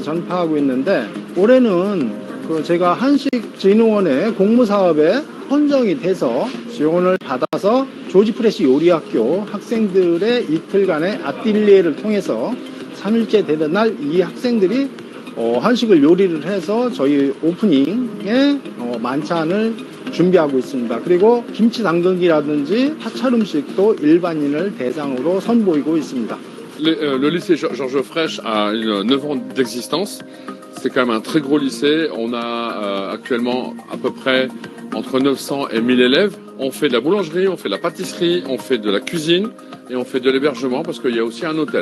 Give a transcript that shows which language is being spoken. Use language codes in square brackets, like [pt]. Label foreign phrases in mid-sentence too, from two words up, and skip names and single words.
[ko] 전파하고 있는데 올해는 제가 한식진흥원의 공모사업에 선정이 돼서 지원을 받아서 조지 프레시 요리학교 학생들의 이틀간의 아뜰리에를 통해서 3일째 되는 날 이 학생들이 한식을 요리를 해서 저희 오프닝에 만찬을 준비하고 있습니다. 그리고 김치 당근이라든지 사찰 음식도 일반인을 대상으로 선보이고 있습니다. [fr] Le lycée Georges Frêche a 9 ans d'existence. C'est quand même un très gros lycée. On a actuellement à peu près entre 900 et 1000 élèves. On fait de la boulangerie, on fait de la pâtisserie, on fait de la cuisine et on fait de l'hébergement parce qu'il y a aussi un hôtel.